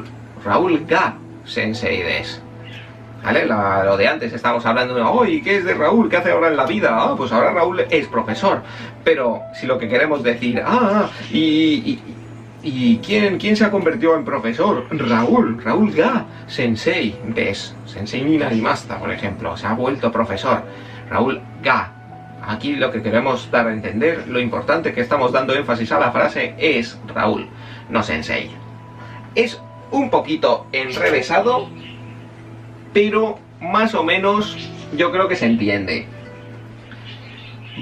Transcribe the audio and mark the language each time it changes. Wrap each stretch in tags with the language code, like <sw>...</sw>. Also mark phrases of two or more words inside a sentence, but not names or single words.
<ja>ラウルが先生です. ¿Vale?</ja> <es>Lo de antes estábamos hablando de oye, ¿qué es de Raúl? ¿Qué hace ahora en la vida? Ah, pues ahora Raúl es profesor. Pero si lo que queremos decir, ¿y quién se ha convertido en profesor?</es> <ja>ラウルが先生です。先生になりました,</ja> <es>por ejemplo. Se ha vuelto profesor. Raúl ga. Aquí lo que queremos dar a entender, lo importante que estamos dando énfasis a la frase es Raúl, no sensei. Es un poquito enrevesado, pero más o menos yo creo que se entiende.</es>